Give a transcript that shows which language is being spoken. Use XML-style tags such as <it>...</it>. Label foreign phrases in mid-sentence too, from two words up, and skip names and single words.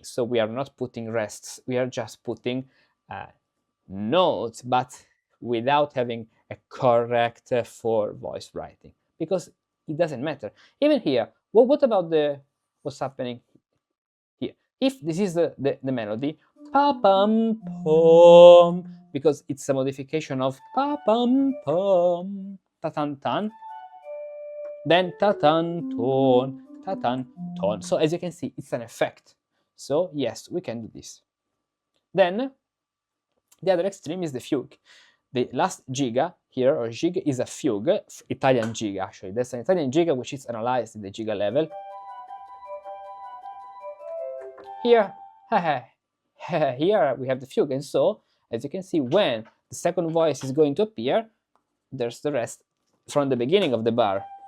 <en>So we are not putting rests. We are just putting notes, but without having a correct 4 voice writing, because it doesn't matter. Even here, well, what about what's happening here? If this is the melody, pa-pum pom, because it's a modification of pa-pum pom, ta-tan-tan, then ta-tan ton, ta-tan ton. So as you can see, it's an effect. So yes, we can do this. Then the other extreme is the fugue. The last giga here, or giga, is a fugue, Italian giga actually. That's an Italian giga which is analyzed in the giga level. Here, here we have the fugue, and so as you can see, when the second voice is going to appear, there's the rest from the beginning of the bar.</en>